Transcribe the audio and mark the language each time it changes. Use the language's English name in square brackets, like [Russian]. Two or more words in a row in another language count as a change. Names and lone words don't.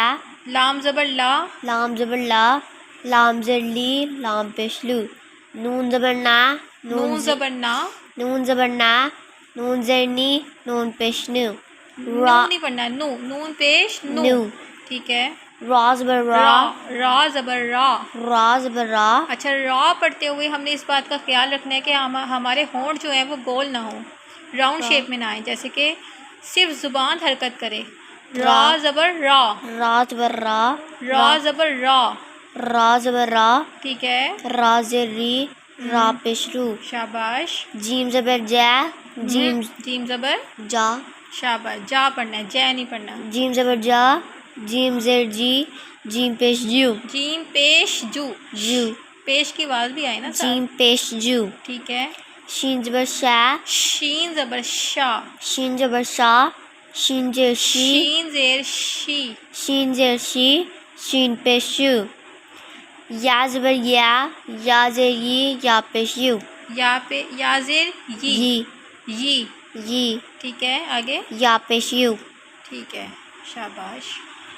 [Urdu] لام زبر لا، لام زبر لا، لام زیر لی، لام پیش لو، نون زبر نا، نون زبر نا، نون زبر نا، نون زیر نی، نون پیش نو، نو نہیں پڑھنا، نو، نون پیش نو، نو، ٹھیک ہے. را زبر را، را، را زبر را. را زبر را، اچھا، را پڑھتے ہوئے ہم نے اس بات کا خیال رکھنا ہے کہ ہمارے ہونٹ جو ہیں وہ گول نہ ہوں، [English] round shape [Urdu] میں نہ آئیں، جیسے کہ صرف زبان حرکت کرے. را زبر را، را زبر را، را زبر را، را زبر را، ٹھیک ہے. را زیر ری، را پیش رو، شاباش. جیم زبر جا، جیم جیم زبر جا، شاباش. جا پڑھنا ہے، جے نہیں پڑھنا. جیم زبر جا، جیم زیر جی، جیم پیش جو، جیم پیش جو، جو، پیش کی آواز بھی آئے نا ساتھ، جیم پیش جو، ٹھیک ہے. شین زبر شا، شین زبر شا، شین زبر شا، شین زیر شی، شین زیر شی، شین زیر شی، شین پیش شو، یا زبر یا، یا زیر ی، یا پیش یو، یا پہ، یا زیر یی، ی، یی، ی، ٹھیک ہے. آگے، یا پیش یو، ٹھیک ہے. شاباش.